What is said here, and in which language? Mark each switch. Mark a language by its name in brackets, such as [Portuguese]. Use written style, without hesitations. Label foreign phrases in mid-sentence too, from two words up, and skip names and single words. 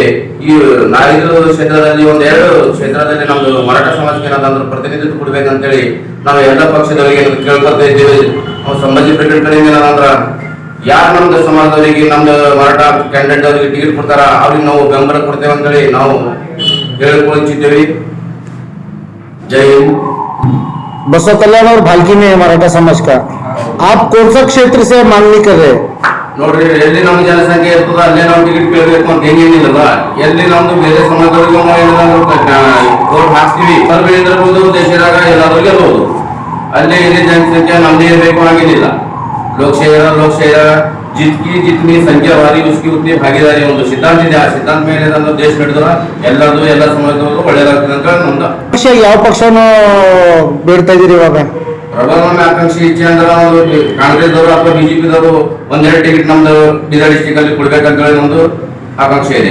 [Kannada] ಈ 4 ಕ್ಷೇತ್ರದಲ್ಲಿ 2 ಕ್ಷೇತ್ರದಲ್ಲಿ ನಮ್ದು ಮರಾಠ ಸಮಾಜಕ್ಕೆ ಏನಾದ್ರು ಪ್ರತಿನಿಧಿತ್ವ ಕೊಡ್ಬೇಕಂತೇಳಿ ನಾವು ಎಲ್ಲ ಪಕ್ಷದವರಿಗೆ ಕೇಳ್ಕೊತಾ ಇದ್ದೇವೆ. ನಾವು ಸಂಬಂಧಿ ಬ್ರಿಗೇಡ್ ಕಡೆಯಿಂದ ಏನಂದ್ರೆ ಯಾರು ನಮ್ದು ಸಮಾಜದವರಿಗೆ ನಮ್ದು ಮರಾಠ ಕ್ಯಾಂಡಿಡೇಟ್ ಅವರಿಗೆ ಟಿಕೆಟ್ ಕೊಡ್ತಾರ ಅವ್ರಿಗೆ ನಾವು ಬೆಂಬಲ ಕೊಡ್ತೇವೆ ಅಂತೇಳಿ ನಾವು ಹೇಳಿಕೊಳ್ಳುತ್ತಿದ್ದೇವೆ. [Hindi] जय हिंद। बसव कल्याण और भालकी में मराठा समाज का आप कौन सा क्षेत्र से मांगनी कर रहे हैं? [Kannada] ನೋಡ್ರಿ, ಎಲ್ಲಿ ನಮ್ಮ ಜನಸಂಖ್ಯೆ ಇರ್ತದ ಅಲ್ಲೇ ನಾವು ಟಿಕೆಟ್ ಕೇಳಬೇಕು ಅಂತ ಏನಿಲ್ಲಲ್ಲ. ಎಲ್ಲಿ ನಮ್ದು ಬೇರೆ ಸಮಾಜದವರಿಗೆ ವೋಟ್ ಹಾಕ್ತೀವಿ, ಇರ್ಬೋದು, ದೇಶದಾಗ ಎಲ್ಲಾದ್ರೂ ಗೆಲ್ಬಹುದು. ಅಲ್ಲೇ ಇಲ್ಲಿ ಜನಸಂಖ್ಯೆ ನಮ್ದೇ ಇರಬೇಕು ಹಾಗೇನಿಲ್ಲ. [Hindi] लोकशाही जितनी संख्या वाली उसकी उतनी भागीदारी [Kannada] ಒಂದು ಸಿದ್ಧಾಂತ ಇದೆ. ಆ ಸಿದ್ಧಾಂತ ಮೇಲೆ ನಮ್ಮ ದೇಶ ನಡೆದ್ರೆ ಎಲ್ಲರದು ಎಲ್ಲ ಸಮಾಜದವರು ಒಳ್ಳೆಯದಾಗ್ತದೆ ಅಂತ ನಮ್ದು. ಯಾವ ಪಕ್ಷನ ಬೇಡ್ತಾ ಇದೀರಿ ಇವಾಗ? ಪ್ರಬಲ ಆಕಾಂಕ್ಷಿ ಇಚ್ಛೆ ಅಂದ್ರೆ ಕಾಂಗ್ರೆಸ್ ದವರು ಅಥವಾ ಬಿಜೆಪಿ ದವರು 1-2 ಟಿಕೆಟ್ ನಮ್ದು ಬೀದರ್ ಡಿಸ್ಟ್ರಿಕ್ಟ್ ಅಲ್ಲಿ ಕೊಡ್ಬೇಕಂತ ಹೇಳಿ ನಮ್ದು ಆಕಾಂಕ್ಷೆ ಇದೆ.